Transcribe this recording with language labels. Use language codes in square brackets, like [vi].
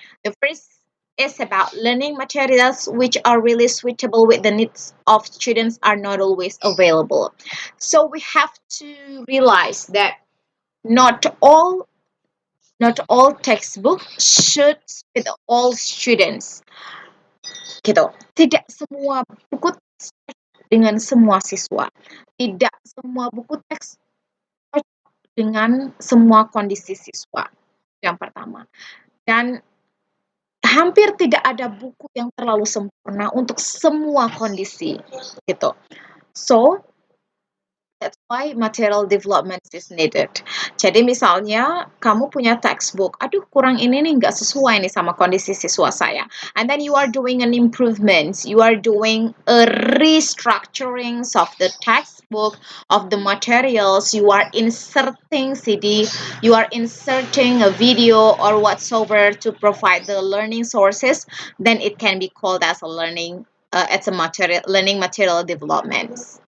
[en] The first is about learning materials which are really suitable with the needs of students are not always available. So we have to realize that not all not all textbook should fit all students. [id] Gitu. Tidak semua buku teks cocok dengan semua siswa. Tidak semua buku teks cocok dengan semua kondisi siswa. Yang pertama. Dan hampir tidak ada buku yang terlalu sempurna untuk semua kondisi gitu. So [en] why material development is needed. [id] Jadi misalnya kamu punya textbook, aduh kurang ini nih nggak sesuai nih sama kondisi siswa saya. [en] And then you are doing an improvement, you are doing a restructuring of the textbook, of the materials, you are inserting CD, you are inserting a video or whatsoever to provide the learning sources, then it can be called as a learning, it's a learning material development.